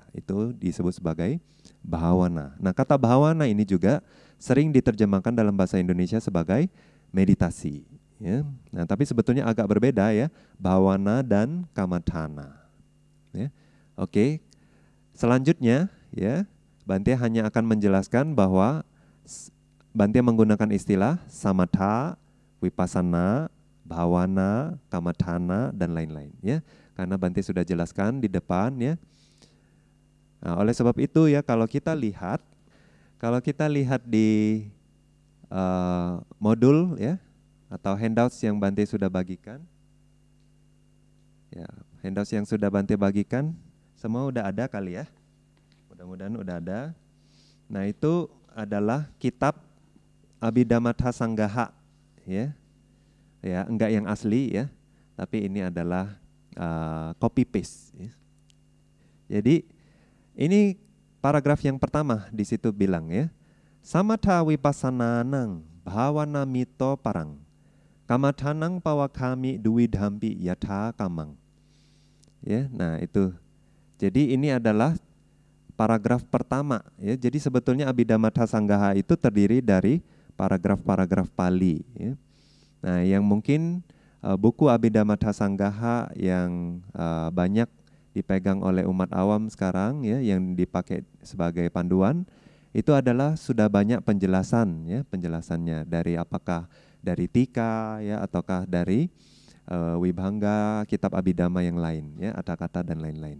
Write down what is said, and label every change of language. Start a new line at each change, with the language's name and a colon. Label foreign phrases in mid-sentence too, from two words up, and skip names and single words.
Indonesian: Itu disebut sebagai bhawana. Nah, kata bhawana ini juga sering diterjemahkan dalam bahasa Indonesia sebagai meditasi, ya. Nah, tapi sebetulnya agak berbeda ya, bhawana dan kammatthana, ya. Oke. Selanjutnya ya, Bhante hanya akan menjelaskan bahwa Bhante menggunakan istilah
Pali: samatha, vipassana, bhawana, kammatthana
Indonesian: dan lain-lain, ya. Karena Bhante sudah jelaskan di depan, ya. Nah, oleh sebab itu ya, kalau kita lihat di modul ya atau handouts yang Bhante sudah bagikan, ya, handouts yang sudah Bhante bagikan semua udah ada kali ya, mudah-mudahan udah ada. Nah, itu adalah kitab Abhidhammattha Sanggaha, ya, ya, enggak yang asli ya, tapi ini adalah
English: copy paste,
Indonesian: ya. Jadi ini paragraf yang pertama di situ bilang ya,
Pali: samatha vipassananang bhawana mito parang kamathanang pawakami duwidhampi yatha kamang.
Indonesian: ya. Nah, itu. Jadi ini adalah paragraf pertama, ya. Jadi sebetulnya Abhidhamma Sanggaha itu terdiri dari paragraf-paragraf Pali, ya. Nah, yang mungkin buku Abhidhamma Sanggaha yang banyak dipegang oleh umat awam sekarang, ya, yang dipakai sebagai panduan itu adalah sudah banyak penjelasan, ya, penjelasannya dari apakah dari Tika, ya, ataukah dari Wibhanga, kitab Abhidhamma yang lain, ya, Atthakatha dan lain-lain.